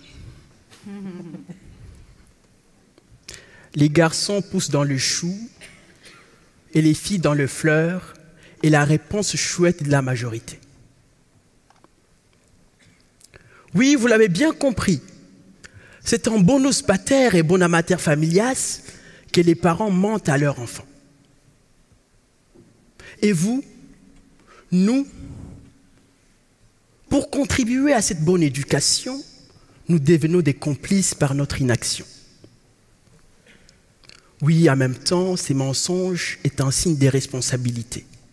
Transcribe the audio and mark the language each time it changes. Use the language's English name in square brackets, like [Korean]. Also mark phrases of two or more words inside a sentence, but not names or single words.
[French] Les garçons poussent dans le chou et les filles dans le fleur, et la réponse chouette de la majorité. Oui, vous l'avez bien compris. C'est en [Latin] bonus pater et bona mater familias [French] que les parents mentent à leurs enfants. Et vous, nous, pour contribuer à cette bonne éducation, nous devenons des complices par notre inaction. Oui, en même temps, ces mensonges est un signe d'irresponsabilité.